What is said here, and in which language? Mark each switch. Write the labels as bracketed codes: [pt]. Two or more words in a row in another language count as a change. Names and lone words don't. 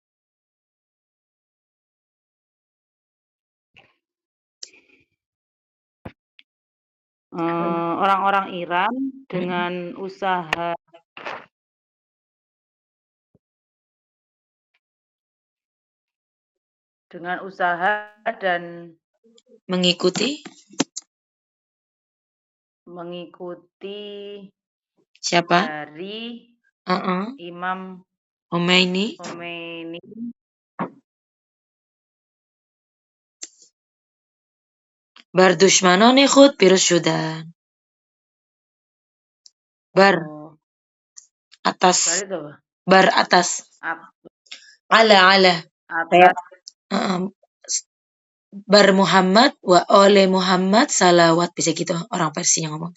[id] Orang-orang Iran dengan usaha dan mengikuti siapa? Dari Imam Khomeini. [fa] بردشمنان خود پیروز شدند. [id] atas. Ala. atas [fa] بر محمد و [id] oleh Muhammad salawat, bisa gitu orang Persia yang ngomong.